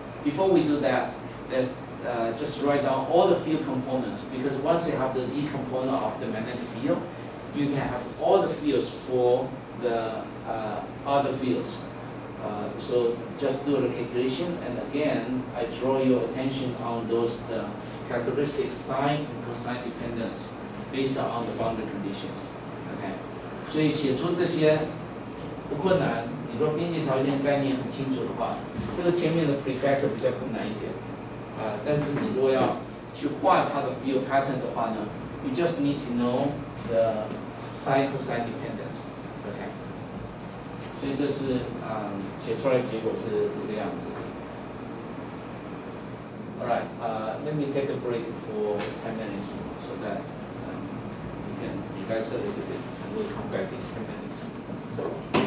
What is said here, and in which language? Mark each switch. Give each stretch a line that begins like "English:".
English: Before we do that, let's just write down all the field components, because once you have the Z component of the magnetic field, you can have all the fields for the other fields. So just do the calculation, and again, I draw your attention on those characteristic sign and cosine dependence based on the boundary conditions. Okay.
Chinese: 所以写出这些不困难，你说边际条件概念很清楚的话，这个前面的 prefactor 比较困难一点。但是你如果要去画它的 field pattern 的话呢，
English: you just need to know the sign cosine dependence. Okay.
Chinese: 所以这是写出来的结果是这个样子。
English: Alright, let me take a break for 10 minutes so that you can relax a little bit, and we'll come back in 10 minutes.